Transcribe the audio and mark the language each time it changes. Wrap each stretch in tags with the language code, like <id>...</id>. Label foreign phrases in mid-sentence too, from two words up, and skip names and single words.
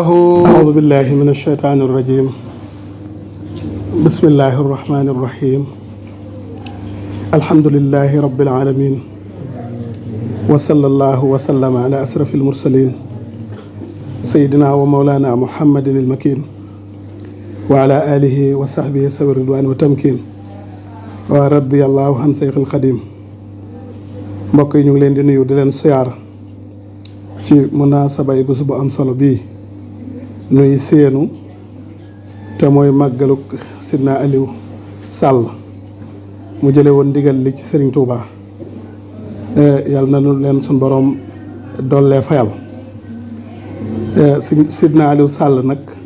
<ar>أعوذ بالله من الشيطان الرجيم بسم الله الرحمن الرحيم الحمد لله رب العالمين وصلى الله وسلم على أشرف المرسلين سيدنا ومولانا محمد المكين وعلى آله وصحبه سوى الرضوان والتمكين ورضي الله عن شيخ الخديم mbokk</ar> <wo>yi ñu ngi leen di nuyu di leen siyaar ci munaasaba yi bés bu am solo bii nuy seenu te mooy màggaluk Sidna Aliou Sall mu jële woon ndigal li ci Serigne Touba yàlla na nu leen suñ boroom dollee fayal Sidna Aliou Sall nag</wo>